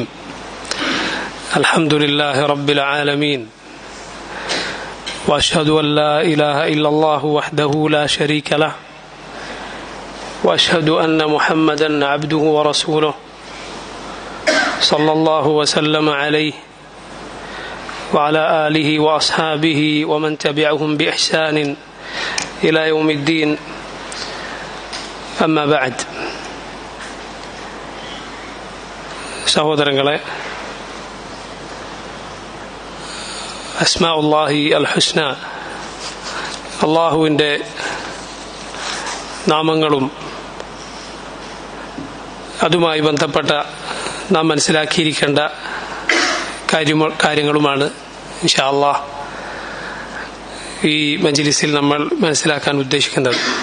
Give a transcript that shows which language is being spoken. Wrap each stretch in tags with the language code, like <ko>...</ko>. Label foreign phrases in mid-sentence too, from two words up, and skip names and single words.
<ar>الحمد لله رب العالمين، وأشهد أن لا إله إلا الله وحده لا شريك له، وأشهد أن محمدا عبده ورسوله صلى الله وسلم عليه وعلى آله وأصحابه ومن تبعهم بإحسان إلى يوم الدين. أما بعد.</ar> <ml>സഹോദരങ്ങളെ,</ml> <ar>أسماء الله الحسنى,</ar> <ml>അള്ളാഹുവിൻ്റെ നാമങ്ങളും അതുമായി ബന്ധപ്പെട്ട നാം മനസ്സിലാക്കിയിരിക്കേണ്ട കാര്യങ്ങളുമാണ്</ml> <ar>إن شاء الله</ar> <ml>ഈ മജ്ലിസിൽ നമ്മൾ മനസ്സിലാക്കാൻ ഉദ്ദേശിക്കുന്നത്.</ml>